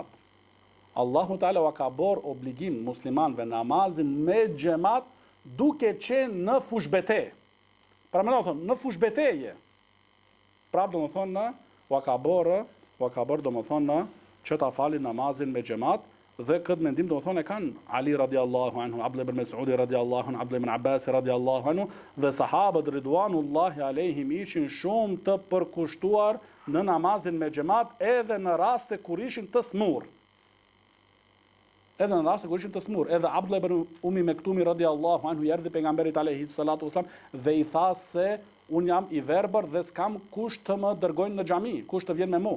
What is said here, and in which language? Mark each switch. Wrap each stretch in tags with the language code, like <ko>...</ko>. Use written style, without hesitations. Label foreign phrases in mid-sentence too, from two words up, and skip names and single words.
<sq>Allahu Teala u ka bërë obligim muslimanëve namazin me xhamat duke qenë në fushbete. Pra më thonë, në fushbeteje. Prapë domethënë u ka bërë domethënë që ta falin namazin me xhamat dhe këtë mendim domethënë e kanë Ali</sq> <ar>رضي الله عنه,</ar> <sq>Abdullah ibn Mas'ud</sq> <ar>رضي الله عنه,</ar> <sq>Abdullah ibn Abbas</sq> <ar>رضي الله عنه</ar> <sq>dhe sahabët</sq> <ar>رضوان الله عليهم</ar> <sq>ishin shumë të përkushtuar në namazin me xhamat edhe në raste kur ishin të smur. Edhe Abdullah ibn Umi Mektumi</sq> <ar>رضي الله عنه</ar> <sq>i erdhi pejgamberit</sq> <ar>عليه الصلاة والسلام</ar> <sq>dhe i tha se un jam i verbër dhe s'kam kush të më dërgojnë në xhami, kush të vjen me mua.</sq>